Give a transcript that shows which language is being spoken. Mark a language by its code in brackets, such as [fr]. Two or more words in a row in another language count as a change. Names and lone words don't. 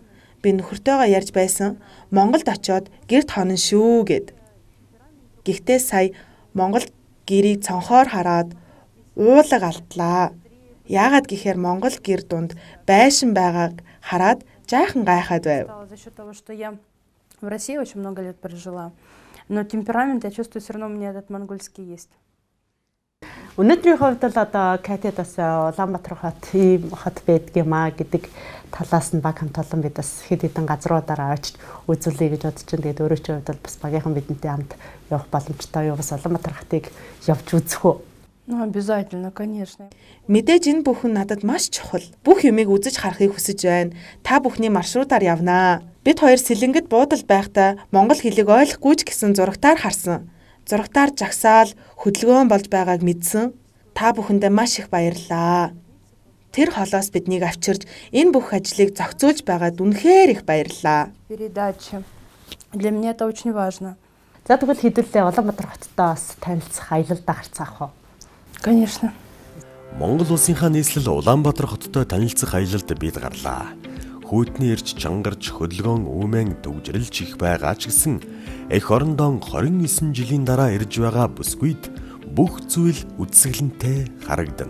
[mn] Би нөхөртөөгөө ярьж байсан. Монголд очиод гэрт хонон шүү гэд. Гэхдээ сая Монгол гэрийг цонхоор хараад уулаг алдлаа. Яагаад гэхээр Монгол гэр дунд байшин байгааг хараад жаахан гайхаад байв. [ru] За счет того, что я в России очень много лет прожила. Но темперамент, я чувствую, все равно у меня этот монгольский есть. [mn] Өнөөдрийн хувьд л одоо Катяд бас Улаанбаатар хот ийм хот байдгиймаа гэдэг талаас нь баг хамт олон бид бас хэд хэдэн газруудаараа очиж үзүүлэе гэж бодож байна. Тэгээд өөрөө ч хувьд бол бас багийнхан бидэнтэй хамт явах боломжтой юу, бас Улаанбаатар хотыг явж үзэх үү? [ru] Ну, обязательно, конечно. [mn] Мэдээж энэ бүхэн надад маш чухал. Бүх юмыг үзэж харахыг хүсэж байна. Та бүхний маршрутаар явнаа. Бид хоёр Сэлэнгэд буудал байхдаа монгол хэлийг ойлгохгүй ч гэсэн зурагтаар харсан. Зурагтаар жагсаал хөдөлгөөн болж байгааг мэдсэн. Та бүхэндээ маш их баярлалаа. Тэр холоос биднийг авчирж энэ бүх ажлыг зохицуулж байгаад үнэхээр их баярлалаа. [ru] Передача. Для меня это очень важно. [mn] За тэгвэл хэдүүлээ Улаанбаатар хоттой бас танилцах, аялалдаа гарцгаах уу? [ru] Конечно. [mn] Монгол улсынхаа нийслэл Улаанбаатар хоттой танилцах аялалд бид гарлаа. Хүйтний ирж чангарч хөдөлгөөн үүмэн дүүжрэлж их байгаа ч гэсэн эх орондоо 29 жилийн дараа ирж байгаа бүсгүйд бүх зүйл үдсгэлэнтэй харагдана.